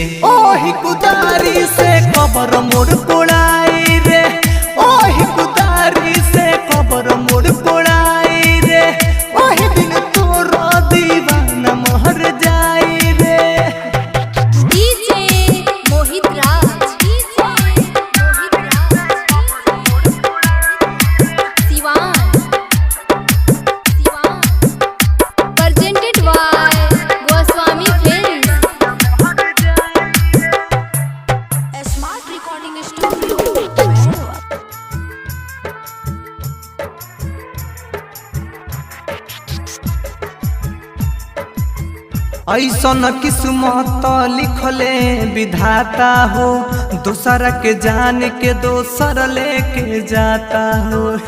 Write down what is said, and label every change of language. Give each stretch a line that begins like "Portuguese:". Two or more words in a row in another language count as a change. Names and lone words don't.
Bhojpuri: ओही कुदारी से कबर मोड़ कोड़ाई रे, ओही कुदारी से कबर मोड़ कोड़ाई रे, ओही दिन तोर दीवाना महर जाई रे।
English: DJ Mohit Raj, Siwan. Presented by Goswami Films. Smart Recording Studio, Mehro.
Bhojpuri: ऐसन किस्मत लिखले विधाता हो, दोसर के जान के दोसर लेके जाता हो।